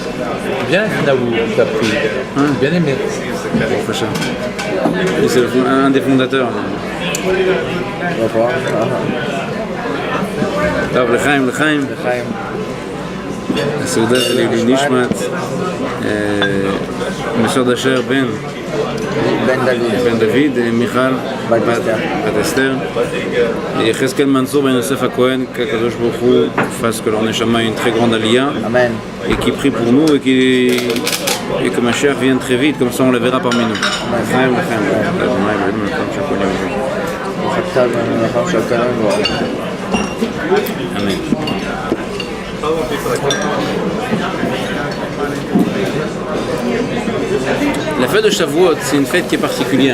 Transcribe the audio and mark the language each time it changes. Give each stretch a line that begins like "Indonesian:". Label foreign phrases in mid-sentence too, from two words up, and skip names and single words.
French: Bien, Naou, t'as pris. Bien aimé. Et c'est un des fondateurs. On va voir. L'Chaim.
Hebrew: הסעודה של לילי נשמת, נשות אשר בן דוד, מיכל, בת אסתר, יחזקאל מנצור בן יוסף הכהן,
French: qu'
Hebrew: הקדוש ברוך הוא
French: fasse que leur neshama ait une très grande aliyah, et qui prie pour nous et que Mashiach vienne très vite, comme ça on le verra parmi nous. L'Chaim. Amen. La fête de Shavuot, c'est une fête qui est particulière.